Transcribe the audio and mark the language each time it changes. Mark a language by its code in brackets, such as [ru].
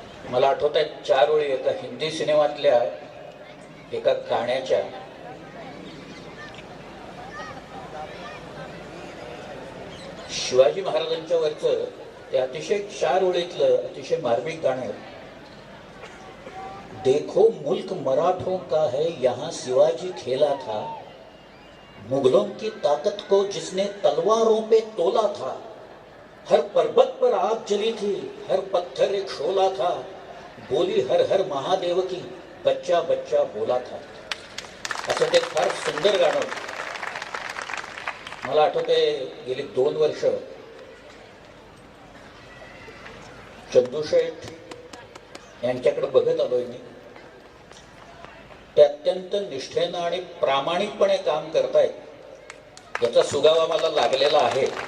[mr] मला आठवत आहेत 4 ओळी एका हिंदी सिनेमातल्या एका गाण्याच्या. शिवाजी महाराजांच्या वरचं ते अतिशय 4 ओळीतलं अतिशय मार्मिक गाणं. [hi] देखो मुल्क मराठों का है, यहाँ शिवाजी खेला था, मुगलों की ताकत को जिसने तलवारों पे तोला था, हर पर्वत पर आग जली थी, हर पत्थर एक शोला था, बोली हर हर महादेव की, बच्चा बच्चा बोला था. [mr] असं ते फार सुंदर गाणं. मला आठवते गेली 2 वर्ष चंदूशेठ यांच्याकडे बघत आलोय मी. ते अत्यंत निष्ठेनं आणि प्रामाणिकपणे काम करतायत, याचा सुगावा मला लागलेला आहे.